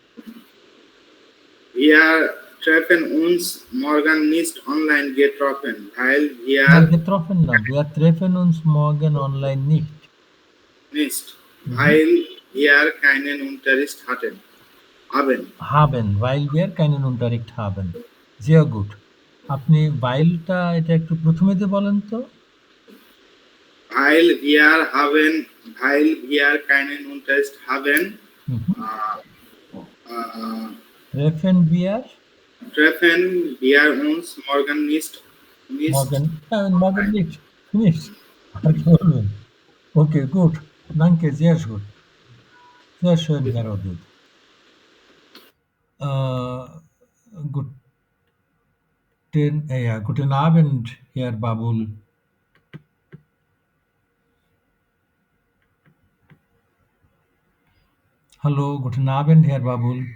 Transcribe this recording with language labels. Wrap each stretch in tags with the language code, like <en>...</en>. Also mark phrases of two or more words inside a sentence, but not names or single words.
<de>Wir treffen uns morgen nicht online getroffen, weil wir wir treffen uns morgen online nicht. Weil wir keinen Unterricht hatten. haben, weil wir keinen Unterricht haben. Sehr gut.</de> <bn>আপনি while-টা এটা একটু প্রথমে দিয়ে বলেন তো।</bn> <de>Weil wir keinen Unterricht haben. Treffen wir uns morgen nicht. Morgen nicht. Nicht.</de> <bn>আর কি বলবেন?</bn> <de>Okay, gut. Danke, sehr gut. Sehr schön, Herr Odud. Guten Abend, Herr Babul. Hallo, guten Abend, Herr Babul.</de>